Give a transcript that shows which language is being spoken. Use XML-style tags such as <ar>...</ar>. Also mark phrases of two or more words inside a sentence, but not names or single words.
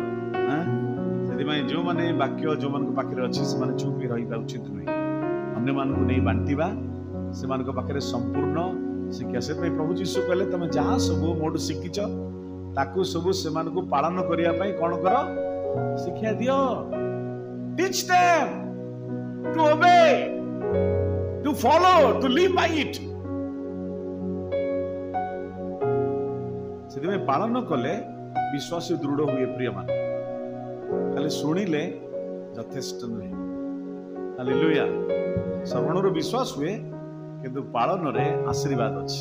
<or>ସେଥିପାଇଁ ଯେଉଁମାନେ ବାକ୍ୟ ଯେଉଁମାନଙ୍କ ପାଖରେ ଅଛି ସେମାନେ ଚୁପ୍ ରହିବା ଉଚିତ ନୁହେଁ। ଅନ୍ୟମାନଙ୍କୁ ନେଇ ବାଣ୍ଟିବା, ସେମାନଙ୍କ ପାଖରେ ସମ୍ପୂର୍ଣ୍ଣ ଶିକ୍ଷା। ସେଥିପାଇଁ ପ୍ରଭୁ ଯୀଶୁ କହିଲେ, ତମେ ଯାହା ସବୁ ମୋଠୁ ଶିଖିଛ ତାକୁ ସବୁ ସେମାନଙ୍କୁ ପାଳନ କରିବା ପାଇଁ କଣ କର? ଶିକ୍ଷା ଦିଅ।</or> <en>Teach them to obey, to follow, to live by it.</en> <or>ସେଥିପାଇଁ ପାଳନ କଲେ ବିଶ୍ୱାସ ଦୃଢ ହୁଏ। ପ୍ରିୟମାନେ, ଖାଲି ଶୁଣିଲେ ଯଥେଷ୍ଟ ନୁହେଁ। ହାଲେଲୁୟା। ଶ୍ରବଣରୁ ବିଶ୍ୱାସ ହୁଏ, କିନ୍ତୁ ପାଳନରେ ଆଶୀର୍ବାଦ ଅଛି।</or>